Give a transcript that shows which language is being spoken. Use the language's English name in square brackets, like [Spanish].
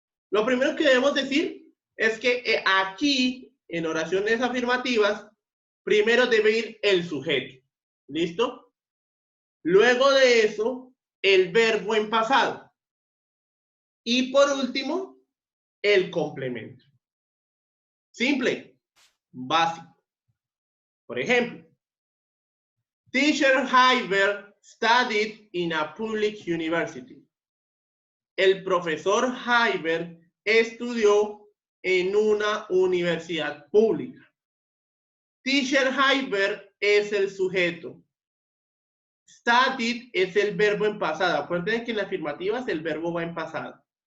[Spanish] Lo primero que debemos decir es que aquí, en oraciones afirmativas, primero debe ir el sujeto. ¿Listo? Luego de eso, el verbo en pasado. Y por último, el complemento. Simple, básico. Por ejemplo, [English] Teacher Hyber studied in a public university. [Spanish] El profesor Hyber estudió en una universidad pública. Teacher Hyber es el sujeto. Studied es el verbo en pasado. Acuérdense que en la afirmativa el verbo va en pasado.